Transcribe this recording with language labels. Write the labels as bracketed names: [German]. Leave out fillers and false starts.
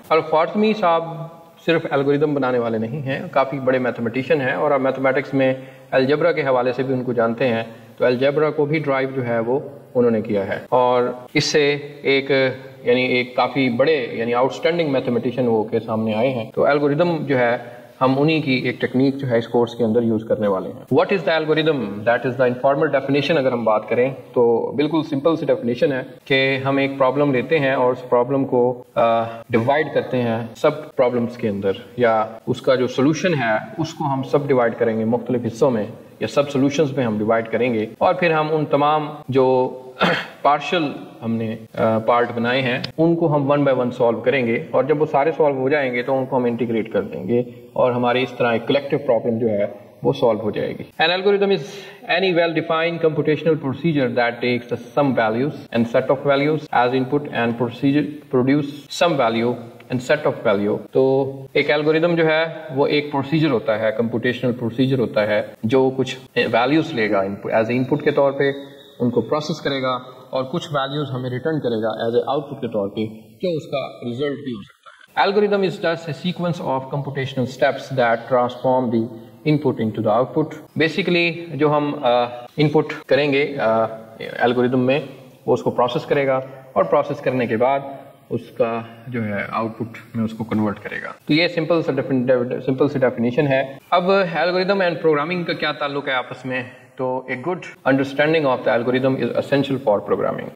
[Urdu] الخوارزمی صاحب صرف الگوریدم بنانے والے نہیں ہیں, کافی بڑے میتھمیٹیشین ہیں, اور آپ میتھمیٹکس میں الجبرا کے حوالے سے بھی ان کو جانتے ہیں. تو الجبرا کو بھی ڈرائیو جو ہے وہ انہوں نے کیا ہے, اور اس سے ایک کافی بڑے آؤٹ اسٹینڈنگ میتھمیٹیشین ہو کے سامنے آئے ہیں. تو الگوریدم جو ہے ہم انہی کی ایک ٹیکنیک جو ہے اس کورس کے اندر یوز کرنے والے ہیں. [English] What is the algorithm, that is the informal definition. [Urdu] اگر ہم بات کریں تو بالکل سمپل سی ڈیفینیشن ہے کہ ہم ایک پرابلم لیتے ہیں اور اس پرابلم کو ڈیوائڈ کرتے ہیں سب پرابلمس کے اندر, یا اس کا جو سولوشن ہے اس کو ہم سب ڈیوائڈ کریں گے مختلف حصوں میں یا سب سولوشنز میں ہم ڈیوائڈ کریں گے, اور پھر ہم ان تمام جو پارشل ہم نے پارٹ بنائے ہیں ان کو ہم 1 بائی 1 سالو کریں گے, اور جب وہ سارے سالو ہو جائیں گے تو ان کو ہم انٹیگریٹ کر دیں گے, اور ہماری اس طرح ایک کلیکٹیو پرابلم جو ہے وہ سالو ہو جائے گی. [English] An algorithm is any well-defined computational procedure that takes the some values and set of values as input and procedure produce some value and set of value. [Urdu] تو ایک الگوریدم جو ہے وہ ایک پروسیجر ہوتا ہے, کمپوٹیشنل پروسیجر ہوتا ہے, جو کچھ ویلیوز لے گا ایز اے انپٹ کے طور پہ, ان کو پروسیس کرے گا اور کچھ ویلیوز ہمیں ریٹرن کرے گا ایز اے آؤٹ پٹ کے طور پہ, جو اس کا ریزلٹ بھی ہو سکتا ہے. [English] Algorithm is just a sequence of computational steps that transform the input into the output. [Urdu] Basically جو ہم input کریں گے algorithm میں, وہ اس کو پروسیس کرے گا اور پروسیس کرنے کے بعد اس کا جو ہے آؤٹ پٹ میں اس کو کنورٹ کرے گا. تو یہ سمپل سی ڈیفینیشن ہے. اب الگوریدم اینڈ پروگرامنگ کا کیا تعلق ہے آپس میں؟ تو [English] a good understanding of the algorithm is essential for programming.